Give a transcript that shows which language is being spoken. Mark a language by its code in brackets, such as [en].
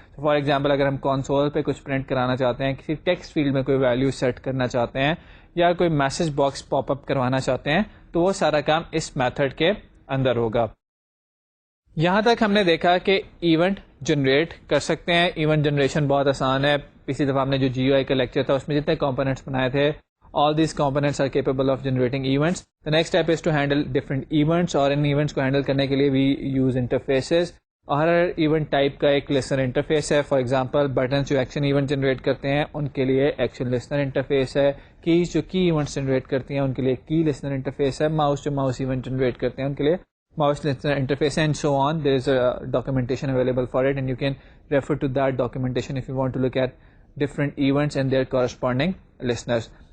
[ur] For example اگر ہم console پہ کچھ پرنٹ کرانا چاہتے ہیں، کسی ٹیکسٹ فیلڈ میں کوئی ویلیو سیٹ کرنا چاہتے ہیں، یا کوئی میسج باکس پاپ اپ کروانا چاہتے ہیں، تو وہ سارا کام اس میتھڈ کے اندر ہوگا. یہاں تک ہم نے دیکھا کہ ایونٹ جنریٹ کر سکتے ہیں. ایونٹ جنریشن بہت آسان ہے. پچھلی دفعہ ہم نے جو جی او آئی کا لیکچر تھا اس میں جتنے کمپوننٹس بنائے تھے، [en] all these components are capable of generating events. The next step is to handle different events, [ur] اور ان ایونٹس کو ہینڈل کرنے کے لیے [en] we use interfaces. [ur] Hare event type کا ایک لسنر انٹرفیس ہے. فار ایگزامپل بٹنس جو ایکشن ایونٹ جنریٹ کرتے ہیں ان کے لیے ایکشن لسنر انٹرفیس ہے. کیز جو کی ایونٹس جنریٹ کرتی ہیں ان کے لیے کی لسنر انٹرفیس ہے. ماؤس جو ماؤس ایونٹ جنریٹ کرتے ہیں ان کے لیے [en] mouse listener interface, and so on. There is a documentation available for it, and you can refer to that documentation if you want to look at different events and their corresponding listeners.